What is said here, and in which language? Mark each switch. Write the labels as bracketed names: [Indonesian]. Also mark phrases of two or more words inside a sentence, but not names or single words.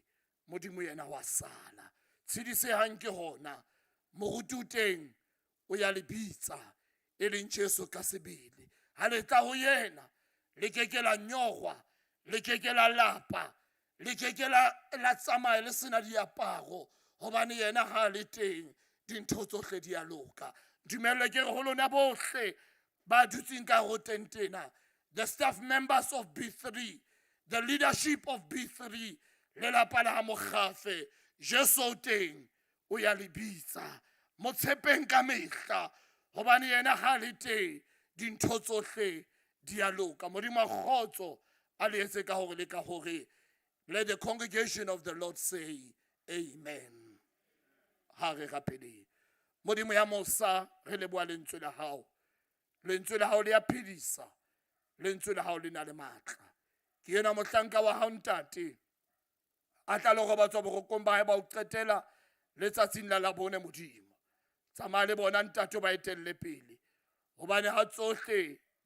[Southern Sotho] modimo yena wa sala tshedisehang ke hona moruti o teng o ya le bitsa e leng Jesu ka sebele ha le tla ho yena le keke la nyorwa le keke la lapa le keke la tsamaya le sena diaparo hobane yena ha le teng dintho tsohle di a loka dumelle ke re ho lona bohle ba dutseng ka ho tentena [English] the staff members of B3 the leadership of B3 [Southern Sotho] le lapa la Mogafe Jesu o teng o ya le bitsa mo tshepeng ka mehla hobane yena ha le teng dintho tsohle di a loka modimo a kgotso a le etse ka hore le ka hore [English] let the congregation of the Lord say [Southern Sotho] amen ha re rapeleng modimo ya mosa re leboha lentswe la hao le a phedisa lentswe la hao le na le matla ke yena mohlanka wa hao ntate a tla le robatswa borokong ba hae ba o qetela letsatsing la labone modimo tsamaya le bona ntate ba etelle pele hobane ha tsohle